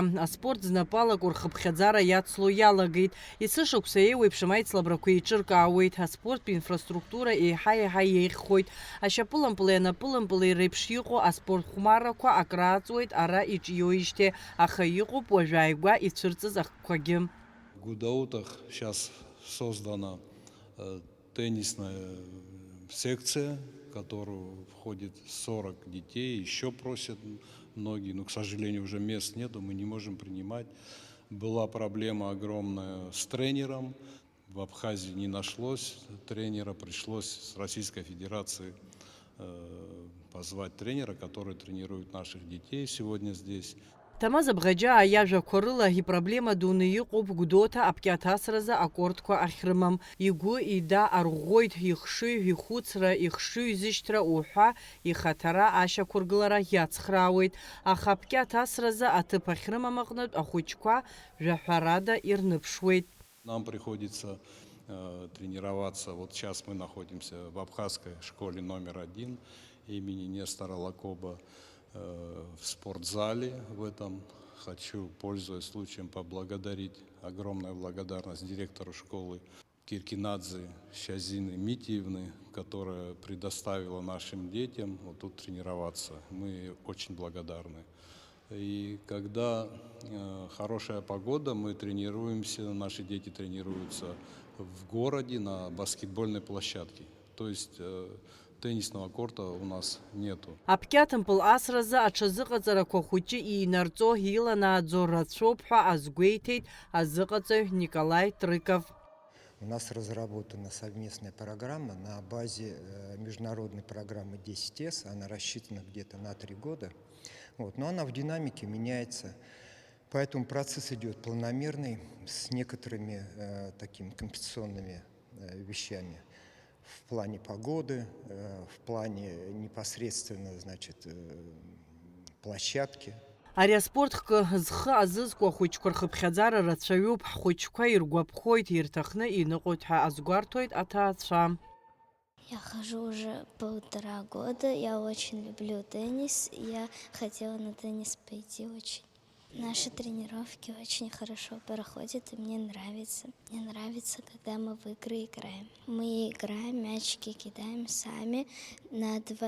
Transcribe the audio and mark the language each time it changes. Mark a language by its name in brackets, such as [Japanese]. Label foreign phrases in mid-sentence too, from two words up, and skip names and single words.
[Abkhazian] Аспорт знапалақәа рхыԥхьаӡара иацло иалагеит. Есышықәса еиуеиԥшым аицлабрақәа еиҿыркаауеит. Аспорттә инфраструктура еиҳа-еиҳа еиӷьхоит. Ашьапылампыли анапылампыли реиԥш иҟоу аспорт хәмаррақәа акрааҵуеит ара иҿиоижьҭеи, аха иҟоуп уажәааигәа ицәырҵыз ахқәагьы. [Russian] В Гудаутах сейчас создана теннисная секция, в которую входит 40 детей. Еще просят многие, но, к сожалению, уже мест нету, мы не можем принимать. Была проблема огромная с тренером. В Абхазии не нашлось тренера, пришлось с Российской Федерации позвать тренера, который тренирует наших детей сегодня здесь. [Abkhazian] Тамаза Бӷаџьаа иажәақәа рыла ипроблема дуны иҟоуп Гәдоуҭа апкьат асразы акортқәа ахьрымам. Игәы ида арӷәӷәоит ихшыҩ, ихәыцра, ихшыҩ зышьҭра уҳәа ихаҭара ашьақәыргылара иацхраауеит. Аха апкьат асразы аҭыԥ ахьрымам аҟнытә ахәыҷқәа жәаҳәарада ирныԥшуеит. [Russian] Нам приходится тренироваться. Вот сейчас мы находимся в абхазской школе номер 1 имени Нестора Лакоба. В спортзале в этом хочу, пользуясь случаем, поблагодарить, огромная благодарность директору школы Киркинадзе Щазины Митиевны, которая предоставила нашим детям вот тут тренироваться. Мы очень благодарны. И когда хорошая погода, мы тренируемся, наши дети тренируются в городе на баскетбольной площадке. То есть теннисного корта у нас нету. [Abkhazian] Апкятымпыл асразы аҽазыҟаҵарақәа хәыҷы иинарҵо иланааӡо рацәоуп ҳәа азгәеиҭеит азыҟаҵаҩ Николай Трыков. [Russian] У нас разработана совместная программа на базе международной программы 10С. Она рассчитана где-то на 3 года. Вот. Но она в динамике меняется. Поэтому процесс идет планомерный, с некоторыми такими компенсационными вещами. В плане погоды, в плане непосредственно, значит, площадки. [Abkhazian] Ари аспортхкы зхы азызкуа хәыҷқәа рхыԥхьаӡара рацәаҩуп, ҳхәыҷқәа иргәаԥхоит, ирҭахны иныҟәоит ҳәа азгәарҭоит аҭаацәа. [Russian] Я хожу уже 1,5 года, я очень люблю теннис, я хотела на теннис пойти очень. Наши тренировки очень хорошо проходят, и мне нравится. Мне нравится, когда мы в игры играем. Мы играем, мячики кидаем сами на 2.